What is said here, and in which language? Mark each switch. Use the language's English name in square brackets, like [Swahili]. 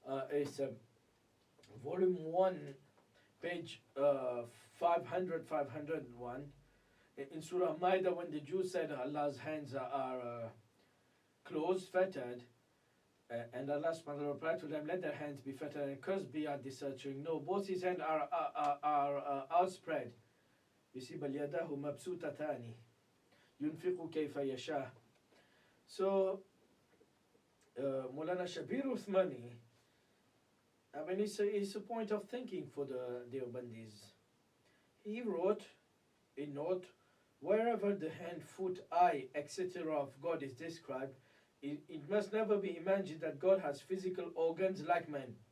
[English] It's volume 1, page 501. In Surah Maida, when the Jews said Allah's hands are closed, fettered, and Allah subhanahu wa ta'ala replied to them, let their hands be fettered and cursed be at the searching. No, both his hands are outspread. You see, [Arabic] بَلْ يَدَاهُ مَبْسُوطَتَانِ يُنْفِقُ كَيْفَ يَشَاءُ. [English] So, Maulana Jabir Uthmani, I mean, it's a point of thinking for the Deobandis. He wrote a note, wherever the hand, foot, eye, etc. of God is described, it must never be imagined that God has physical organs like man.